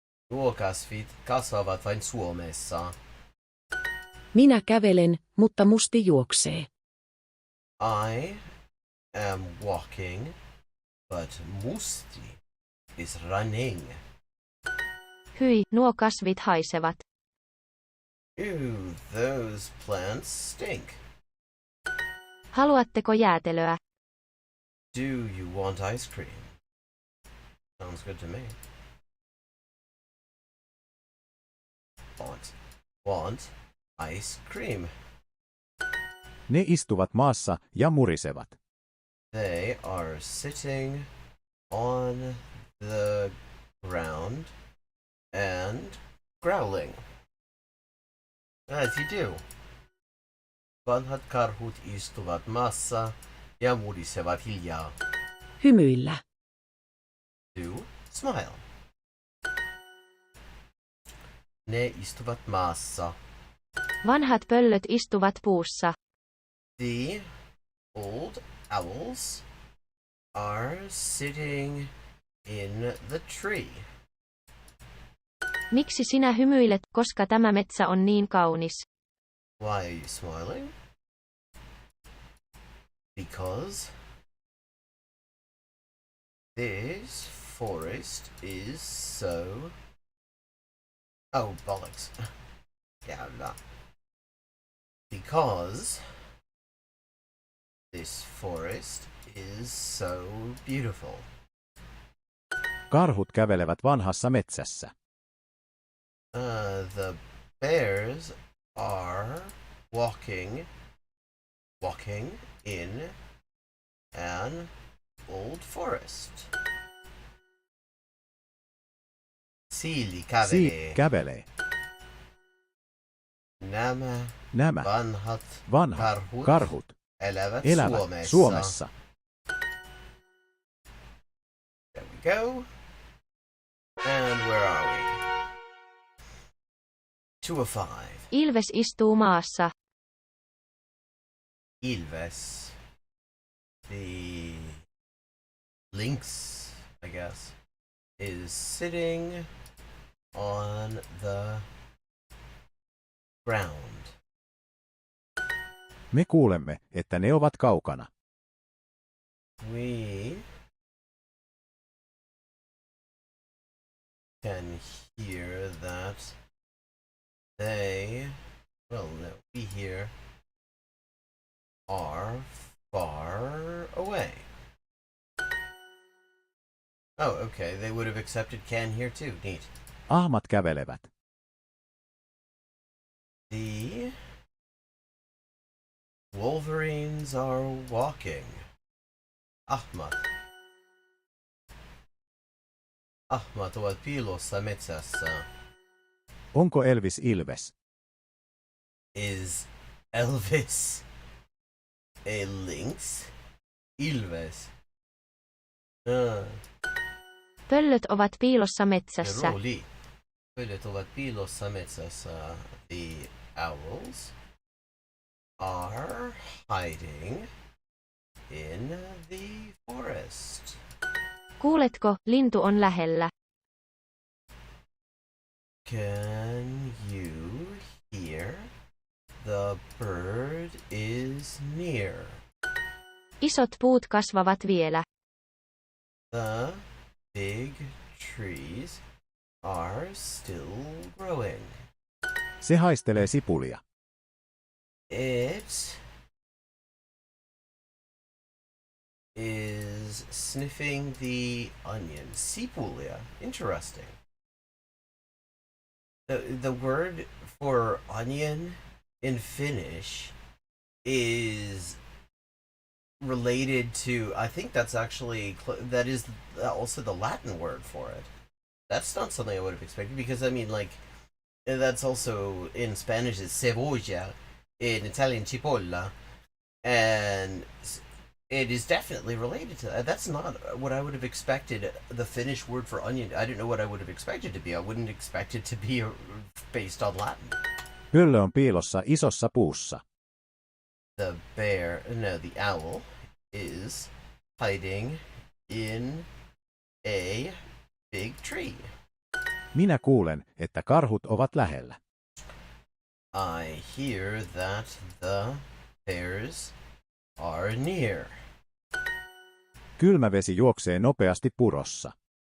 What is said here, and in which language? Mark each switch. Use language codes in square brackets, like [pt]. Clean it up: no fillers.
[fi] Nuo kasvit kasvavat vain Suomessa. Minä kävelen, mutta musti juoksee. [en] I am walking, but Musti is running. [fi] Hyi, nuo kasvit haisevat. [en] Ew, those plants stink. [fi] Haluatteko jäätelöä? [en] Do you want ice cream? Sounds good to me. Want ice cream. [fi] Ne istuvat maassa ja murisevat. [en] They are sitting on the ground and growling. As you do. [fi] Vanhat karhut istuvat maassa ja murisevat hiljaa. Hymyillä. [en] Do smile. [fi] Ne istuvat maassa. Vanhat pöllöt istuvat puussa. [en] The old owls are sitting in the tree. [fi] Miksi sinä hymyilet, koska tämä metsä on niin kaunis? [en] Why are you smiling? Because this forest is so... Oh, bollocks. Yeah, no. Because this forest is so beautiful. [fi] Karhut kävelevät vanhassa metsässä. [en] The bears are walking in an old forest. [fi] Siili kävelee. Nämä vanhat karhut elävät Suomessa. [en] There we go. And where are we? to a 5. [fi] Ilves istuu maassa. Ilves. [en] The lynx, I guess, is sitting on the ground. [fi] Me kuulemme, että ne ovat kaukana. [en] We can hear that they, well, no, we hear are far away. Oh, okay, they would have accepted can here too. Neat. [fi] Ahmat kävelevät. [en] The wolverines are walking. [fi] Ahmat. Ahmat ovat piilossa metsässä. Onko Elvis Ilves? [en] Is Elvis a lynx? Ilves. [fi] Pöllöt ovat piilossa metsässä. Rooli. Pöllöt ovat piilossa metsässä. [en] The owls are hiding in the forest. [fi] Kuuletko, lintu on lähellä. [en] Can you hear? The bird is near. [fi] Isot puut kasvavat vielä. [en] The big trees are still growing. [fi] Se haistelee sipulia. [en] It is sniffing the onion. Sipulia. Interesting. The word for onion in Finnish is related to, I think that's actually, that is also the Latin word for it. That's not something I would have expected because, I mean, like, that's also in Spanish is cebolla, in Italian cipolla, and it is definitely related to that. That's not what I would have expected the Finnish word for onion. I don't know what I would have expected to be. I wouldn't expect it to be based on Latin. [fi] Pöllö on piilossa isossa puussa. [en] The owl is hiding in a big tree. [fi] Minä kuulen, että karhut ovat lähellä. [en] I hear that the bears are near. [fi] Kylmä vesi juoksee nopeasti purossa.